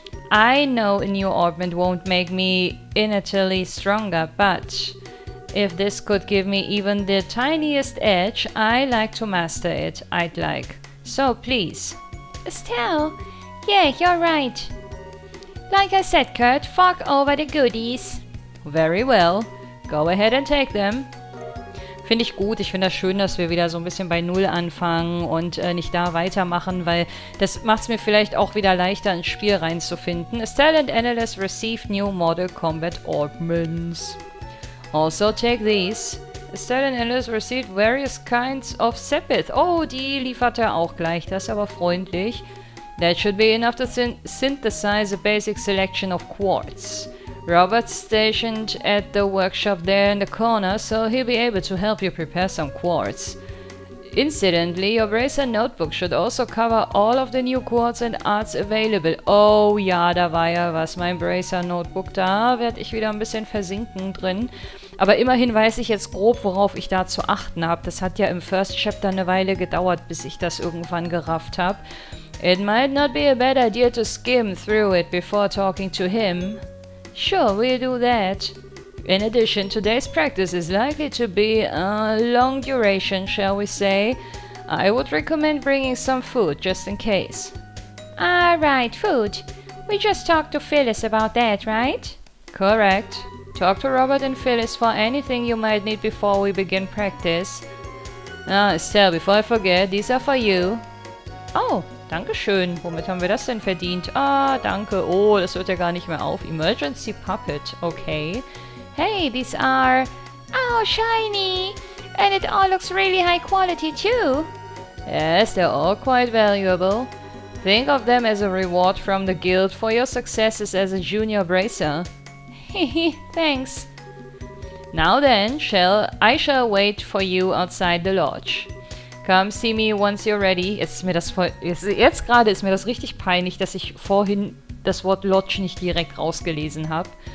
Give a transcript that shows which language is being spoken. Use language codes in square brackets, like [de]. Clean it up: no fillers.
[en] I know a new orbment won't make me innately stronger, but if this could give me even the tiniest edge, I like to master it, I'd like. So, please. Estelle, yeah, you're right. Like I said, Kurt, fuck over the goodies. Very well. Go ahead and take them. [de] Finde ich gut. Ich finde das schön, dass wir wieder so ein bisschen bei Null anfangen und nicht da weitermachen, weil das macht es mir vielleicht auch wieder leichter, ins Spiel reinzufinden. [en] Estelle and Annalise received new model combat orbments. Also take these. Estelle and Annalise received various kinds of sepith. [de] Oh, die liefert er auch gleich. Das ist aber freundlich. [en] That should be enough to synthesize a basic selection of quartz. Robert's stationed at the workshop there in the corner, so he'll be able to help you prepare some quartz. Incidentally, your Bracer Notebook should also cover all of the new quartz and arts available. [de] Oh ja, da war ja was, mein Bracer Notebook. Da werde ich wieder ein bisschen versinken drin. Aber immerhin weiß ich jetzt grob, worauf ich da zu achten habe. Das hat ja im First Chapter eine Weile gedauert, bis ich das irgendwann gerafft habe. [en] It might not be a bad idea to skim through it before talking to him. Sure, we'll do that. In addition, today's practice is likely to be a long duration, shall we say. I would recommend bringing some food, just in case. Right, food. We just talked to Phyllis about that, right? Correct. Talk to Robert and Phyllis for anything you might need before we begin practice. Estelle, before I forget, these are for you. [de] Oh, Dankeschön. Womit haben wir das denn verdient? Danke. Oh, das hört ja gar nicht mehr auf. [en] Emergency Puppet. Okay. Hey, these are... Oh, shiny! And it all looks really high quality too. Yes, they're all quite valuable. Think of them as a reward from the guild for your successes as a junior bracer. Hehe, thanks. Now then, I shall wait for you outside the lodge. Come see me once you're ready. [de] Jetzt gerade ist mir das richtig peinlich, dass ich vorhin das Wort Lodge nicht direkt rausgelesen habe.